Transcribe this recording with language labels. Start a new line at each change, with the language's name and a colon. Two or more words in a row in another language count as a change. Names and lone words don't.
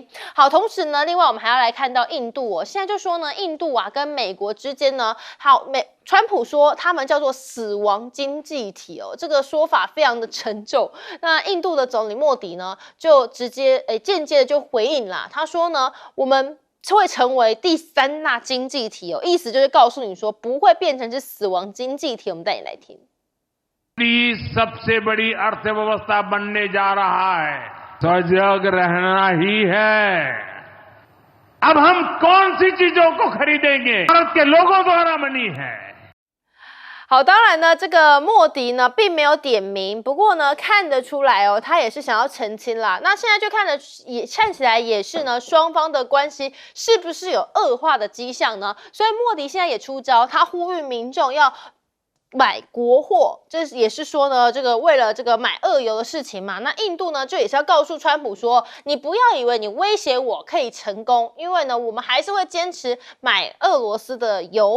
Chinese: 好，同时呢，另外我们还要来看到印度哦，现在就说呢，印度啊跟美国之间呢，川普说他们叫做死亡经济体哦，这个说法非常的沉重。那印度的总理莫迪呢，就直接间接的就回应啦，他说呢，我们会成为第3大经济体哦，意思就是告诉你说不会变成是死亡经济体。我们带你来听。
Hindi: सबसे बड़ी अर्थव्यवस्था बनने जा रहा है, सजग रहना ही है। अब हम कौन सी चीजों को खरीदेंगे? भारत के लोगों द्वारा बनी है।
Chinese: 好，当然呢，这个莫迪呢并没有点名，不过呢看得出来哦，他也是想要澄清啦。那现在就看起来也是呢，双方的关系是不是有恶化的迹象呢？所以莫迪现在也出招，他呼吁民众要买国货，这也是说呢，这个为了这个买俄油的事情嘛，那印度呢就也是要告诉川普说，你不要以为你威胁我可以成功，因为呢我们还是会坚持买俄罗斯的油。